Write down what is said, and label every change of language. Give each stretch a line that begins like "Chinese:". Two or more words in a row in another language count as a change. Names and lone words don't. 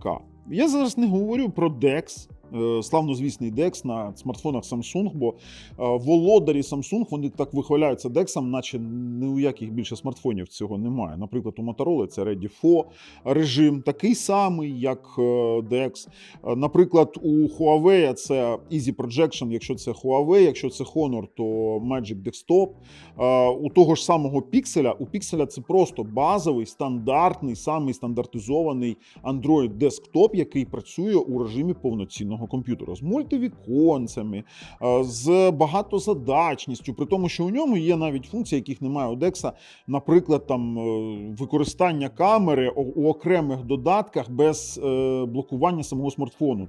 Ukrainian: Я зараз не говорю про DeX, славнозвісний DeX на смартфонах Samsung, бо володарі Samsung, вони так вихваляються DeX, наче ні у яких більше смартфонів цього немає. Наприклад, у Motorola це Ready For режим, такий самий, як DeX. Наприклад, у Huawei це Easy Projection, якщо це Huawei, якщо це Honor, то Magic Desktop. У того ж самого Pixel, у Pixel це просто базовий, стандартний, самий стандартизований Android Desktop, який працює у режимі повноцінного комп'ютера з мультивіконцями, з багатозадачністю, при тому, що у ньому є навіть функції, яких немає у DeX, наприклад, там використання камери у окремих додатках без блокування самого смартфону.